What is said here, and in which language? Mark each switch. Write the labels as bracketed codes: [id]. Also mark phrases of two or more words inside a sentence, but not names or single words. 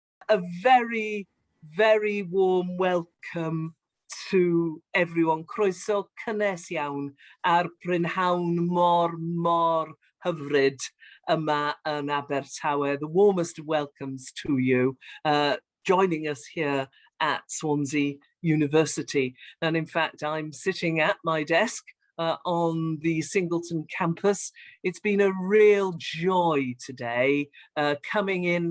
[en] a very, very warm welcome to everyone. [cy] Croeso cynnes iawn ar brynhawn mor hyfryd yma yn Abertawe. [en] The warmest of welcomes to you, joining us here at Swansea University. And in fact, I'm sitting at my desk on the Singleton campus. It's been a real joy today coming in.